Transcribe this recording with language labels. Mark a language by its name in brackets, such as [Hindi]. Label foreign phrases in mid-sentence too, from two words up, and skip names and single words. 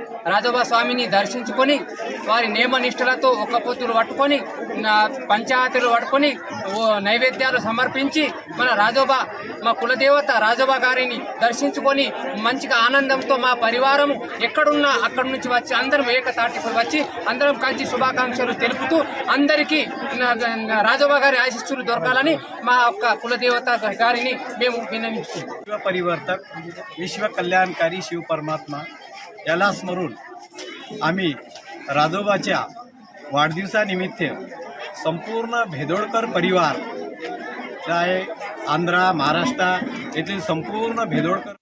[Telugu] రాజోబా స్వామిని దర్శించుకొని వారి నియమనిష్టలతో ఒక్క పొత్తులు పట్టుకొని పంచాయతీలు పట్టుకొని నైవేద్యాలు సమర్పించి మన రాజోబా మా కులదేవత రాజోబా గారిని దర్శించుకొని మంచిగా ఆనందంతో మా పరివారం ఎక్కడున్నా అక్కడి నుంచి వచ్చి అందరం ఏకతాటికి వచ్చి అందరం కలిసి శుభాకాంక్షలు తెలుపుతూ అందరికీ రాజోబా గారి ఆశీస్సులు దొరకాలని మా యొక్క కులదేవత గారిని మేము విన్నవించుకుంటాం. [Marathi] विश्व परिवर्तक, विश्व कल्याणकारी शिव परमात्मा याला स्मरून आम्ही राजोबाच्या वाढदिवसानिमित्त संपूर्ण भेदोडकर परिवार, चाहे आंध्रा, महाराष्ट्र येथील संपूर्ण भेदोडकर